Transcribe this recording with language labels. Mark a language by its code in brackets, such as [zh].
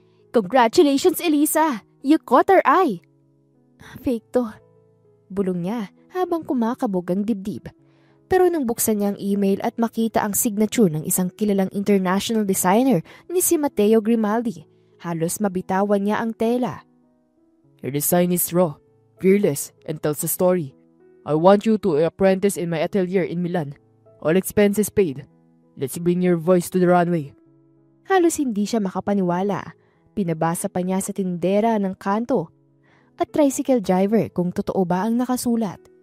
[en] Congratulations, Elisa! You caught our eye! [tl] Fake to. Bulong niya habang kumakabog ang dibdib. Pero nang buksan niya ang email at makita ang signature ng isang kilalang international designer ni si Matteo Grimaldi, halos mabitawan niya ang tela. [en] Your design is raw, fearless, and tells a story. I want you to apprentice in my atelier in Milan. All expenses paid. Let's bring your voice to the runway. [tl] Halos hindi siya makapaniwala. Pinabasa pa niya sa tindera ng kanto at tricycle driver kung totoo ba ang nakasulat.